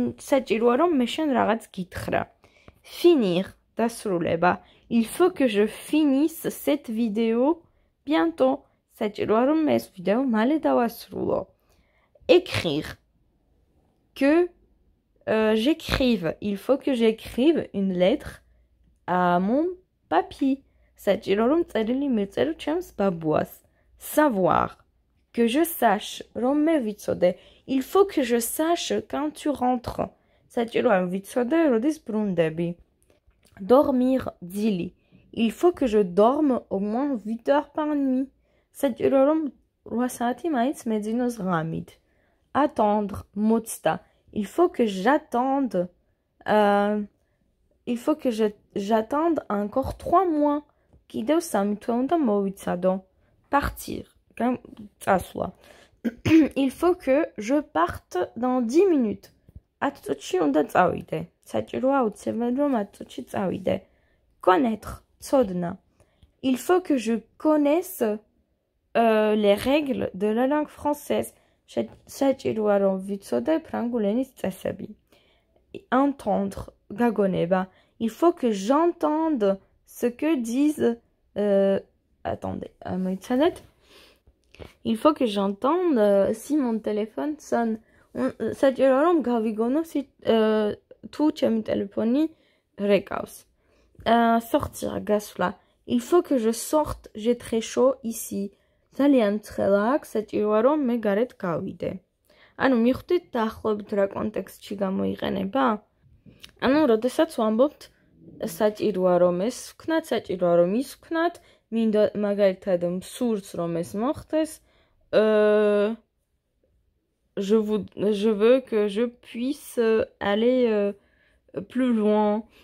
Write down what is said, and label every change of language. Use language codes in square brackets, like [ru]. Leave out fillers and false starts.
[ka] საჭიროა რომ მე შენ რაღაც გითხრა. [fr] Finir. დასრულება. Il faut que je finisse cette vidéo bientôt. [ka] საჭიროა რომ მე ეს ვიდეო მალე დავასრულო. [fr] Écrire. Que j'écrive. Il faut que j'écrive une lettre à mon papy. [ka] საჭირო რომ წერილი მიწერო ჩემს ბაბუას. [fr] Savoir. Que je sache. [ka] რომ მე ვიცოდე. [fr] Il faut que je sache quand tu rentres. [ka] საჭიროა რომ ვიცოდე როდის ბრუნდები. [fr] Dormir. ძილი. Il faut que je dorme au moins 8 heures par nuit. [ka] საჭირო რომ 8 საათი მაინც მეძინოს ღამით. [fr] Attendre. მოცდა. Il faut que j'attende. Il faut que j'attende encore 3 mois. [ka] კიდევ 3 თვე უნდა მოვიცადო. [fr] Partir. წასვლა. Il faut que je parte dans 10 minutes. [ka] 10 წუთში უნდა წავიდე. საჭიროა აუცილებლად რომ 10 წუთში წავიდე. [fr] Connaître. ცოდნა. Il faut que je connaisse les règles de la langue française. [ka] საჭიროა რომ ვიცოდე ფრანგული ენის წესები. [fr] Entendre. გაგონება. Il faut que j'entende ce que disent attendez, მოიცადეთ. Il faut que j'entende si mon téléphone sonne. [ka] საჭიროა რომ გავიგონო თუ ჩემი ტელეფონი რეკავს. Sortir, გასვლა. [fr] Il faut que je sorte, j'ai très chaud ici. [ka] ძალიან ცხელა აქვს, საჭიროა რომ მე გარეთ გავიდე. ანუ მიხვდით დაახლოებით რა კონტექსტში გამოიყენება? ანუ როდესაც ვამბობთ საჭიროა რომ ეს ვქნათ, საჭიროა რომ ის ვქნათ, მინდა მაგალითად მსურს რომ ეს მოხდეს, [fr] je veux que je puisse aller plus loin.